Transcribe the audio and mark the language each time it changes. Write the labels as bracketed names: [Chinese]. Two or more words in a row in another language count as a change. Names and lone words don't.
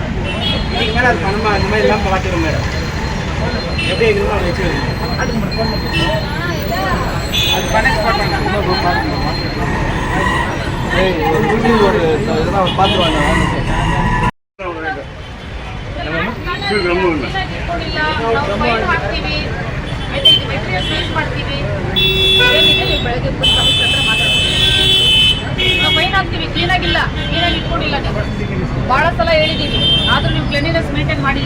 [Tamil] இன்னைக்கு மேலே அது பணமா அந்த மாதிரி எல்லாம் பார்த்துருவோம் மேடம். எப்படி இருக்குமோ அதை வச்சு அது கனெக்ட் பண்ணுறாங்க. ஒரு இதெல்லாம் பார்த்துருவாங்க. [Kannada] ನಾವು ಫೈನ್ ಹಾಕ್ತೀವಿ. ಕ್ಲೀನಾಗಿ ಇಟ್ಕೊಂಡಿಲ್ಲ ನೀವು. ಬಹಳ ಸಲ ಹೇಳಿದೀವಿ, ಆದ್ರೂ ನೀವು [English] cleanliness maintain [Kannada] ಮಾಡಿಲ್ಲ.